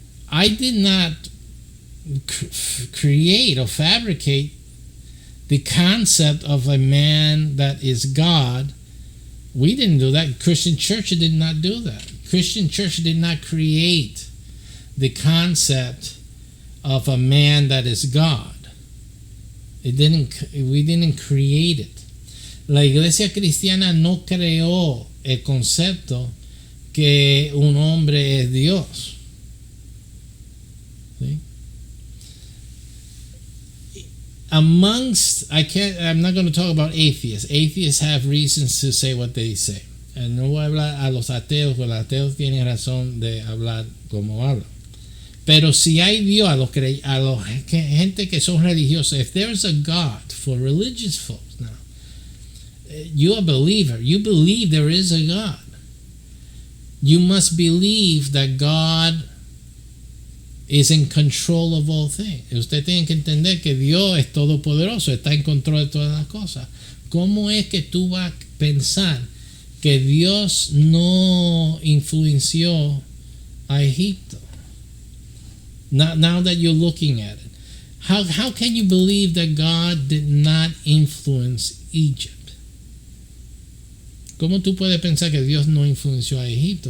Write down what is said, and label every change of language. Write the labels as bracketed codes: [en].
[en] I did not create or fabricate the concept of a man that is God. We didn't do that. Christian Church did not do that. Christian Church did not create the concept of a man that is God. We didn't create it. [es] La iglesia cristiana no creó el concepto que un hombre es Dios. ¿Sí? [en] I'm not going to talk about atheists. Atheists have reasons to say what they say. [es] No voy a hablar a los ateos, porque los ateos tienen razón de hablar como hablan. Pero si hay Dios, a los gente que son religiosos, [en] if there is a God for religious folks now, you're a believer. You believe there is a God. You must believe that God is in control of all things. [es] Usted tiene que entender que Dios es todopoderoso, está en control de todas las cosas. ¿Cómo es que tú vas a pensar que Dios no influenció a Egipto? [en] Now that you're looking at it, how can you believe that God did not influence Egypt? [es] ¿Cómo tú puedes pensar que Dios no influenció a Egipto?